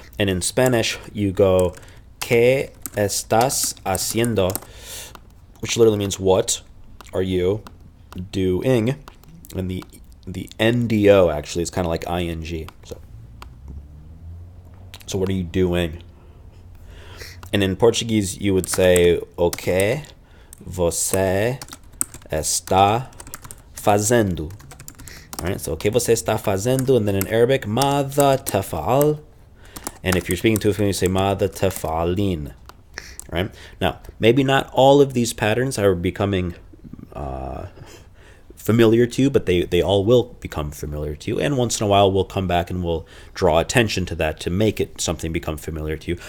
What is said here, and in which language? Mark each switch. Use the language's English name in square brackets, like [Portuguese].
[English] And in Spanish, you go, [Spanish] ¿Qué estás haciendo? [English] Which literally means, what are you doing? And the NDO actually is kind of like ing. So what are you doing? And in Portuguese, you would say, [Portuguese] o que você está fazendo? [English] All right, so [Portuguese] o que você está fazendo? [English] And then in Arabic, [Arabic] ماذا تفعل? [English] And if you're speaking to a family, you say [Arabic] ماذا تفعلين? [English] Right? Now, maybe not all of these patterns are becoming familiar to you, but they all will become familiar to you, and once in a while we'll come back and we'll draw attention to that to make it something become familiar to you.